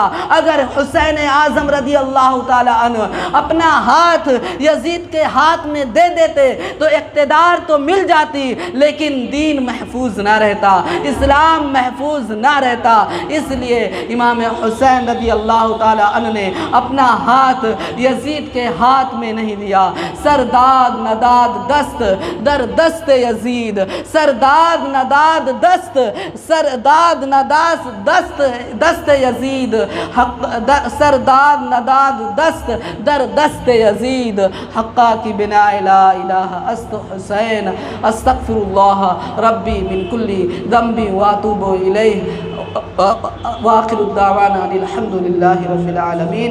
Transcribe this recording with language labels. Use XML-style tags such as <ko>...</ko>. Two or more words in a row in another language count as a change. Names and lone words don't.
<ur>اگر حسین اعظم رضی اللہ تعالی عنہ اپنا ہاتھ یزید کے ہاتھ میں دے دیتے تو اقتدار تو مل جاتی لیکن دین محفوظ نہ رہتا، اسلام محفوظ نہ رہتا۔ اس لیے امام حسین رضی اللہ تعالی عنہ نے اپنا ہاتھ یزید کے ہاتھ میں نہیں دیا۔</ur> <fa>سرداد نداد دست در دست یزید، سرداد نداد دست، سرداد نداد دست دست یزید، سرداد نداد دست در دست یزید، حقا کی بنا لا الہ است حسین،</fa> <ar>استغفر اللہ ربی من کل ذنب واتوب الیہ، وآخر الدعوانا الحمد للہ رب العالمین۔</ar>